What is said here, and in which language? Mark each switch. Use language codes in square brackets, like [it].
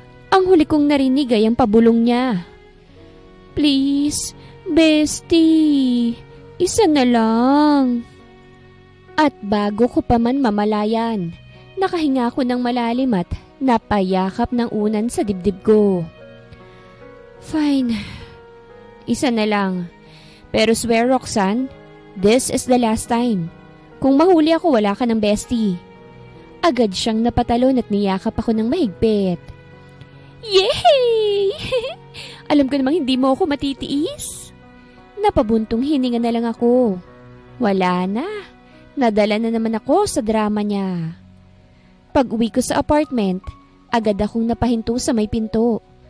[tl] Ang huli kong narinig ay ang pabulong niya. [en] Please, bestie, [tl] isa na lang. At bago ko pa man mamalayan, nakahinga ko ng malalim at napayakap ng unan sa dibdib ko. Fine, isa na lang. [en] Pero swear Roxanne, this is the last time. [tl] Kung mahuli ako, wala ka ng bestie. Agad siyang napatalon at niyakap ako ng mahigpit. Yay! Alam ko namang hindi mo ako matitiis. Napabuntong hininga na lang ako. Wala na. Nadala na naman ako sa drama niya. Pag-uwi ko sa apartment, agad akong napahinto sa may pinto.